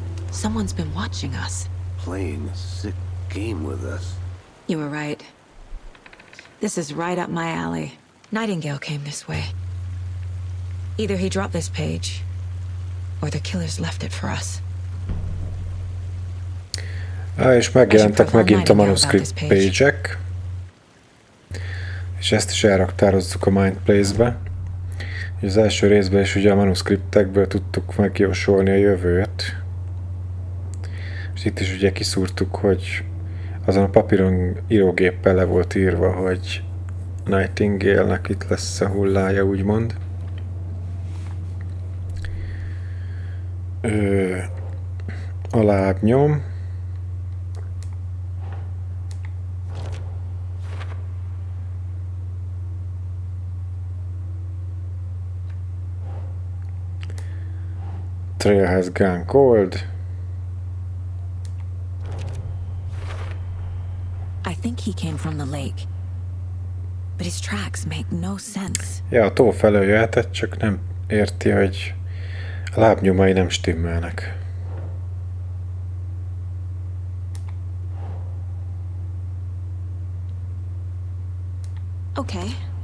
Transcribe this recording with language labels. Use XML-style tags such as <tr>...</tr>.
<en>Someone's been watching us. Playing a sick game with us. You were right. This is right up my alley. Nightingale came this way. Either he dropped this page, or the killers left it for us.</en> <hu>És megjelentek megint a manuscript page-ek. És ezt is elraktározzuk a Mindplace-be. Az első részben is ugye a manuscriptekből tudtuk megjósolni a jövőt. És itt is ugye kiszúrtuk, hogy azon a papíron írógéppel le volt írva, hogy Nightingale-nek itt lesz a hullája, úgymond. A lábnyom.</hu> <en>Trail has gone cold. I think he came from the lake. But his tracks make no sense.</en> <hu>Ja, a tó felől jöhetett, csak nem érti, hogy a lábnyomai nem stimmelnek.</hu> <en>Okay.</en>